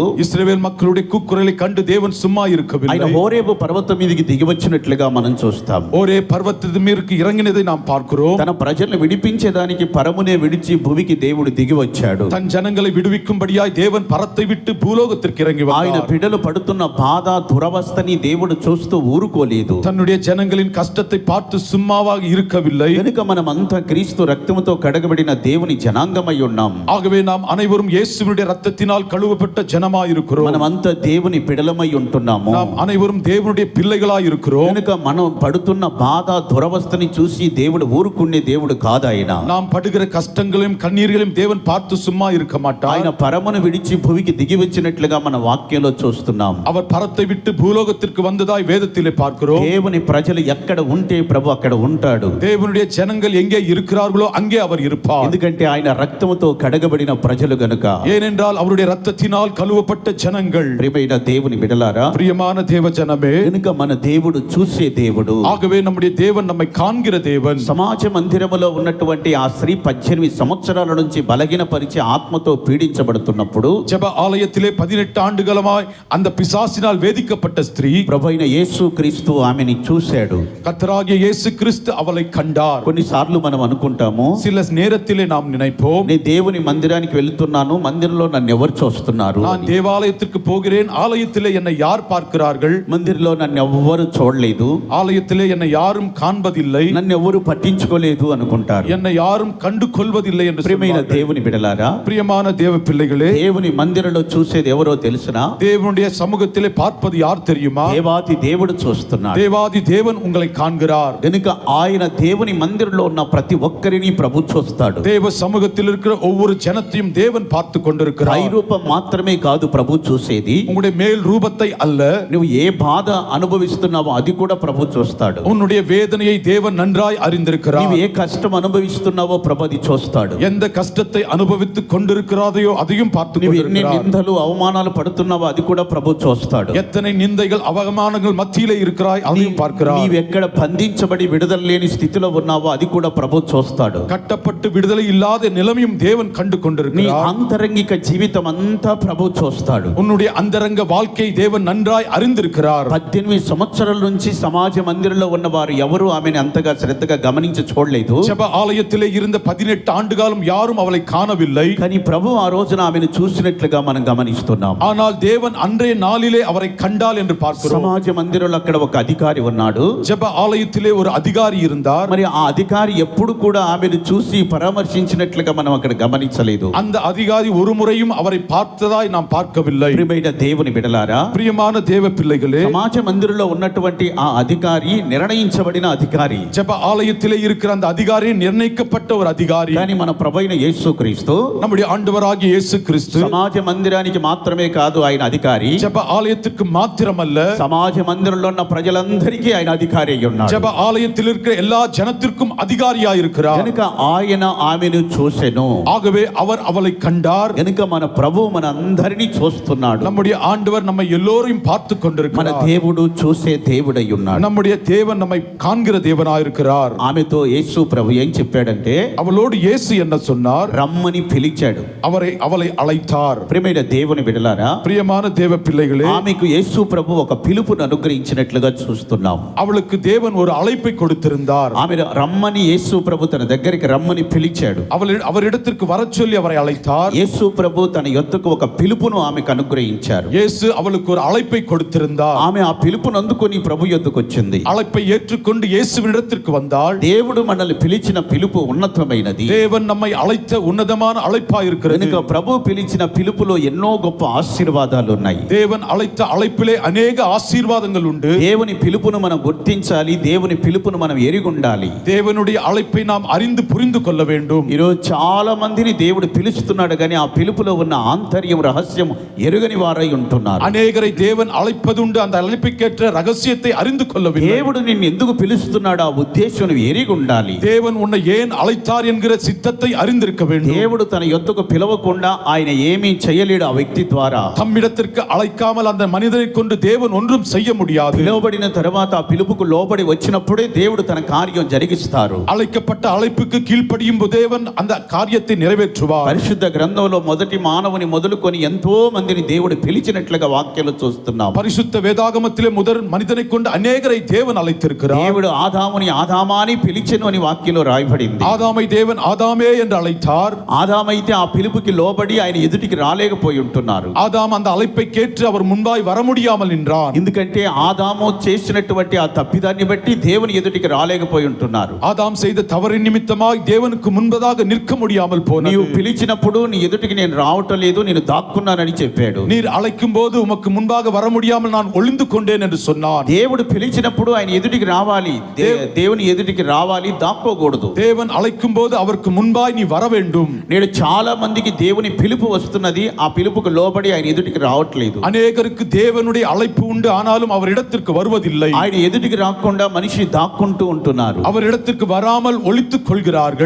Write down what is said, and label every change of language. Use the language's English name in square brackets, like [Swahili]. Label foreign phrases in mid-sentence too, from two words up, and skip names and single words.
[Tamil] இஸ்ரவேல் மக்களுடைய கூக்குரலை கண்டு தேவன் சும்மா [Telugu] ఆయన [Tamil] இருக்கவில்லை. [Telugu] హోరేబు పర్వతం మీదకి దిగి వచ్చినట్లుగా మనం చూస్తాం. [Tamil] ஒரே பர்வதத்தின் மீருக்கு இறங்கினதை நாம் பார்க்கிறோம். [Telugu] తన ప్రజలను విడిపించేదానికి పరమునే విడిచి భూమికి దేవుడు దిగి వచ్చాడు. [Tamil] தன் ஜனங்களை விடுவிக்கும்படியாய் தேவன் பரத்தை விட்டு பூலோகத்திற்கு இறங்கி [Telugu] ఆయన [Tamil] வந்தார். [Telugu] బిడ్డలు పడుతున్న బాధ దురవస్థని దేవుడు చూస్తూ ఊరుకోలేదు. [Tamil] தன்னுடைய ஜனங்களின் கஷ்டத்தை பார்த்து சும்மாவாக இருக்கவில்லை. [Telugu] కనుక మనమంతా క్రీస్తు రక్తముతో కడగబడిన దేవుని జనాంగమై ఉన్నాం. [Tamil] ஆகவே நாம் அனைவரும் இயேசுவினுடைய ரத்தத்தினால் கழுவப்பட்ட ஜனமாய் இருக்கிறோம். [Telugu] మనమంతా దేవుని బిడలమై ఉంటున్నాము. [Tamil] நாம் அனைவரும் தேவனுடைய பிள்ளைகளாய் இருக்கிறோம். [Telugu] కనుక మనం పడుతున్న బాధ దురవస్థని చూసి దేవుడు ఊరుకునే దేవుడు కాదు. ఆయన [Tamil] நாம் படுகிற கஷ்டங்களையும் கண்ணீர்களையும் தேவன் பார்த்து சும்மா இருக்க மாட்டார். [Telugu] ఆయన పరమును విడిచి భూమికి దిగి వచ్చినట్లుగా మన వాక్యంలో చూస్తున్నాం. [Tamil] அவர் பரத்தை விட்டு பூலோகத்திற்கு வந்ததாய் வேதத்திலே பார்க்கிறோம். [Telugu] దేవుని ప్రజలు ఎక్కడ ఉంటే ప్రభు అక్కడ ఉంటాడు. [Tamil] தேவனுடைய ஜனங்கள் எங்கே இருக்கிறார்களோ அங்கே அவர் இருப்பார். [Telugu] ఎందుకంటే ఆయన రక్తముతో కడగబడిన ప్రజలు గనుక. [Tamil] ஏனென்றால் அவருடைய ரத்தத்தினால் கழுவப்பட்ட ஜனங்கள். [Telugu] ప్రియమైన దేవుని బిడలారా, [Tamil] பிரியமான தேவ ஜனமே, [Telugu] కనుక మన దేవుడు చూసే దేవుడు. [Tamil] ஆகவே நம்முடைய தேவன் நம்மை காண்கிற தேவன். [Telugu] సమాజ మందిరములో ఉన్నటువంటి ఆ స్త్రీ 18 సంవత్సరాల నుంచి బలహీనపరిచి ఆత్మతో పీడించబడుతున్నప్పుడు [Tamil] ஜெப ஆலயத்திலே 18 ஆண்டுகளமாய் அந்த பிசாசினால் வேதிக்கப்பட்ட ஸ்திரீ [Telugu] ప్రభువైన యేసు క్రీస్తు ఆమెని చూశాడు. [Tamil] கர்த்தராகிய இயேசு கிறிஸ்து அவளை கண்டார். [Telugu] కొన్నిసార్లు మనం అనుకుంటాము, [Tamil] சில நேரத்திலே நாம் நினைப்போம், [Telugu] నేను దేవుని మందిరానికి వెళ్తున్నాను, మందిరంలో నన్ను ఎవరు చూస్తున్నారు? [Tamil] நான் தேவாலயத்திற்கு போகிறேன், ஆலயத்திலே என்னை யார் பார்க்கிறார்கள்? [Telugu] మందిరంలో నన్ను ఎవ్వరు చూడలేదు, [Tamil] ஆலயத்திலே என்னை யாரும் காண்பதில்லை, [Telugu] నన్ను ఎవరు పట్టించుకోలేదు అనుకుంటారు. [Tamil] என்னை யாரும் கண்டு கொள்வதில்லை என்று [Telugu] ప్రియమైన [Tamil] சொல்வார்கள். [Telugu] దేవుని బిడలారా, [Tamil] பிரியமான தேவ பிள்ளைகளே, [Telugu] దేవుని మందిరంలో చూసేది ఎవరో తెలుసునా? [Tamil] தேவனுடைய சமூகத்திலே பார்ப்பது யார் தெரியுமா? [Telugu] దేవాది దేవుడు చూస్తున్నాడు. [Tamil] தேவாதி தேவன் உங்களை காண்கிறார். [Telugu] కనుక ఆయన దేవుని మందిరంలో ఉన్న ప్రతి ఒక్కరిని ప్రభు చూస్తాడు. [Tamil] தேவ சமூகத்தில் இருக்கிற ஒவ்வொரு ஜனத்தையும் தேவன் பார்த்து [Telugu] పై [Tamil] கொண்டிருக்கிறார். [Telugu] రూపం మాత్రమే కాదు ప్రభు చూసేది, [Tamil] உங்களுடைய மேல் ரூபத்தை அல்ல, [Telugu] నువ్వు ఏ బాధ అనుభవిస్తున్నావో అది కూడా ప్రభు చూస్తాడు. [Tamil] உன்னுடைய வேதனையை தேவன் நன்றாய் அறிந்திருக்கிறார். [Telugu] నువ్వు ఏ కష్టం అనుభవిస్తున్నావో ప్రభు అది చూస్తాడు. [Tamil] எந்த கஷ்டத்தை அனுபவித்துக் கொண்டிருக்கிறாதையோ அதையும் பார்த்து [Telugu] నువ్వు ఎన్ని [Tamil] கொண்டிருக்கிறார். [Telugu] నిందలు అవమానాలు పడుతున్నావో అది కూడా ప్రభు చూస్తాడు. [Tamil] எத்தனை நிந்தைகள் அவமானங்கள் மத்தியிலே இருக்கிறாய் அதையும் பார்க்கிறார். [Telugu] నీవు ఎక్కడ బంధించబడి విడుదల లేని స్థితిలో ఉన్నావో అది కూడా ప్రభు చూస్తాడు. [Tamil] கட்டப்பட்டு விடுதலை இல்லாத நிலைமையும் தேவன் கண்டு [Telugu] నీ [Tamil] கொண்டிருக்கிறார். [Telugu] అంతరంగిక జీవితం అంతా ప్రభు చూస్తాడు. [Tamil] உன்னுடைய அந்தரங்க வாழ்க்கை தேவன் நன்றாய் அறிந்திருக்கிறார். [Telugu] 18 సంవత్సరాల నుంచి సమాజ మందిరంలో ఉన్న వారు ఎవరు ఆమెను అంతగా శ్రద్ధగా గమనించి చూడలేదు. [Tamil] ஜெப ஆலயத்திலே இருந்த 18 ஆண்டுகாலம் யாரும் அவளை காணவில்லை. [Telugu] కానీ ప్రభు ఆ రోజున ఆమెను చూసినట్లుగా మనం గమనిస్తున్నాం. [Tamil] ஆனால் தேவன் அன்றைய நாளிலே அவரை கண்டால் என்று பார்க்கிறோம். [Telugu] సమాజ మందిరంలో అక్కడ ఒక అధికారి ఉన్నాడు. [Tamil] ஜெப ஆலயத்திலே ஒரு அதிகாரி இருந்தார். [Telugu] మరి ఆ అధికారి ఎప్పుడు కూడా ఆమెను చూసి పరామర్శించినట్లుగా మనం అక్కడ గమనించలేదు. [Tamil] அந்த அதிகாரி ஒரு முறையும் அவரை பார்த்ததாய் நாம் பார்க்கவில்லை. [Telugu] ప్రియమైన దేవుని బిడలారా, [Tamil] பிரியமான தேவ பிள்ளைகளே, [Telugu] సమాజ మందిరంలో ఉన్నటువంటి ఆ అధికారి నిర్ణయించబడిన అధికారి. [Tamil] ஜெப ஆலயத்திலே இருக்கிற அந்த அதிகாரி நிர்ணயிக்கப்பட்ட ஒரு அதிகாரி. [Telugu] కానీ మన ప్రభువైన యేసుక్రీస్తు [Tamil] நம்முடைய ஆண்டவராகிய இயேசு கிறிஸ்து [Telugu] సమాజ మందిరానికి మాత్రమే కాదు ఆయన అధికారి, [Tamil] ஜெப ஆலயத்திற்கு மாத்திரமல்ல, [Telugu] సమాజ మందిరంలో ఉన్న ప్రజలందరికీ ఆయన అధికారి అయి ఉన్నాడు. [Tamil] ஜெப ஆலயத்தில் இருக்கிற எல்லா ஜனத்திற்கும் அதிகாரியாய் இருக்கிறார். [Telugu] కనుక ఆయన ఆమెను చూసెను. [Tamil] ஆகவே அவர் அவளை கண்டார். [Telugu] కనుక మన ప్రభు మన అందరినీ చూస్తున్నాడు. [Tamil] நம்முடைய ஆண்டவர் நம்மை எல்லோரையும் பார்த்து [Telugu] మన [Tamil] கொண்டிருக்கிறார். [Telugu] దేవుడు చూసే దేవుడై ఉన్నాడు. [Tamil] நம்முடைய தேவன் நம்மை காண்கிற தேவனாய் இருக்கிறார். [Telugu] ఆమెతో యేసు ప్రభు ఏం చెప్పాడంటే, [Tamil] அவளோடு இயேசு என்ன சொன்னார்? [Telugu] రమ్మని పిలిచాడు. [Tamil] அவளை அழைத்தார். [Telugu] ప్రియమైన దేవుని బిడలారా, [Tamil] பிரியமான தேவ பிள்ளைகளே, [Telugu] ఆమెకు యేసు ప్రభు ఒక పిలుపును అనుగ్రహించినట్లుగా చూస్తున్నాం. [Tamil] அவளுக்கு தேவன் ஒரு அழைப்பை கொடுத்திருந்தார். [Telugu] ఆమె రమ్మని యేసు ప్రభు తన దగ్గరికి రమ్మని పిలిచాడు. [Tamil] அவரிடத்திற்கு வரச் சொல்லி அவரை அழைத்தார். [Telugu] యేసు ప్రభు తన యొద్దకు ఒక పిలుపును ఆమెకు అనుగ్రహించారు. [Tamil] இயேசு அவளுக்கு ஒரு அழைப்பை கொடுத்திருந்தார். [Telugu] ఆమె ఆ పిలుపును అందుకొని ప్రభు యొద్దకు వచ్చింది. [Tamil] அழைப்பை ஏற்றுக்கொண்டு இயேசுவினிடத்திற்கு வந்தாள். [Telugu] దేవుడు మనల్ని పిలిచిన పిలుపు ఉన్నతమైనది. [Tamil] தேவன் நம்மை அழைத்த உன்னதமான அழைப்பாய் இருக்கிறது. [Telugu] కనుక ప్రభు పిలిచిన పిలుపులో ఎన్నో గొప్ప ఆశీర్వాదాలు ఉన్నాయి. [Tamil] தேவன் அழைத்த அழைப்பிலே அநேக ஆசீர்வாதங்கள் உண்டு. [Telugu] దేవుని పిలుపును మనం గుర్తించాలి. దేవుని పిలుపును మనం ఎరిగి ఉండాలి. [Tamil] தேவனுடைய அழைப்பை நாம் அறிந்து புரிந்து கொள்ள வேண்டும். [Telugu] ఈరోజు చాలా మందిని దేవుడు పిలుస్తున్నాడు, కానీ ఆ పిలుపులో ఉన్న ఆంతర్యం రహస్యం ఎరుగని వారై ఉంటున్నారు. [Tamil] அநேகரை தேவன் அழைப்பதுண்டு, அந்த அழைப்புக்கேற்ற ரகசியத்தை அறிந்து கொள்ளவில்லை. [Telugu] దేవుడు నిన్ను ఎందుకు పిలుస్తున్నాడు ఆ ఉద్దేశం నువ్వు ఎరిగి ఉండాలి. [Tamil] தேவன் உன்னை ஏன் அழைத்தார் என்கிற சித்தத்தை அறிந்திருக்க வேண்டும். [Telugu] దేవుడు తన యొద్దకు పిలవకుండా ఆయన ఏమీ చేయలేడు ఆ వ్యక్తి ద్వారా. [Tamil] தம்மிடத்திற்கு அழைக்காமல் அந்த மனிதனை கொண்டு தேவன் ஒன்றும் செய்ய முடியாது. [Telugu] పిలువబడిన తర్వాత ఆ పిలుపుకు లోబడి వచ్చినప్పుడే దేవుడు తన కార్యం జరిగిస్తారు. [Tamil] அழைக்கப்பட்ட அழைப்புக்கு கீழ்ப்படியும் தேவன் அந்த காரியத்தை நிறைவேற்றுவார். [Telugu] పరిశుద్ధ గ్రంథంలో మొదటి మానవుని మొదలుకొని ఎంతో మందిని దేవుడు పిలిచినట్లుగా వాక్యాలు చూస్తున్నాం. [Tamil] பரிசுத்த வேதாகமத்திலே முதல் மனிதனை கொண்டு அநேகரை தேவன் அழைத்திருக்கிறார். [Telugu] దేవుడు ఆదాముని ఆదామాని పిలిచెను అని వాక్యంలో రాయబడింది. [Tamil] ஆதாமை தேவன் ஆதாமே என்று அழைத்தார். [Telugu] ఆదామైతే ఆ పిలుపుకి లోబడి ఆయన ఎదుటికి రాలేకపోయి ఉంటున్నారు. [Tamil] ஆதாம் அந்த அழைப்பை கேட்டு அவர் முன்பாய் வர முடியாமல் நின்றான். [Telugu] ఎందుకంటే ఆదాము చేసినటువంటి ఆ తప్పిదాన్ని బట్టి దేవుని ఎదుటికి రాలేకపోయి ఉంటున్నారు. [Tamil] ஆதாம் செய்த தவறின் நிமித்தமாய் தேவனுக்கு முன்பதாக நிற்க முடியாமல் போனது. [Telugu] నీవు పిలిచినప్పుడు నీ ఎదుటికి నేను రావటం లేదు, నేను దాక్కున్నానని చెప్పాడు. [Tamil] நீர் அழைக்கும் போது உமக்கு முன்பாக வர முடியாமல் நான் ஒளிந்து கொண்டேன் என்று சொன்னான். [Telugu] దేవుడు పిలిచినప్పుడు ఆయన ఎదుటికి రావాలి, దేవుని ఎదుటికి రావాలి, దాక్కోకూడదు. [Tamil] தேவன் அழைக்கும் போது அவருக்கு முன்பாய் நீ வர வேண்டும். [Telugu] నేడు చాలా మందికి దేవుని పిలుపు వస్తున్నది, ఆ పిలుపుకు లోబడి ఆయన ఎదుటికి రావట్లేదు. [Tamil] அநேகருக்கு தேவனுடைய அழைப்பு உண்டு, ஆனாலும் அவர் இடத்திற்கு வருவதில்லை. [Telugu] ఆయన ఎదుటికి రాకుండా మనిషి దాక్కుంటూ ఉంటున్నారు. [Tamil] அவர் இடத்திற்கு வராமல் ஒளித்துக் கொள்கிறார்கள்.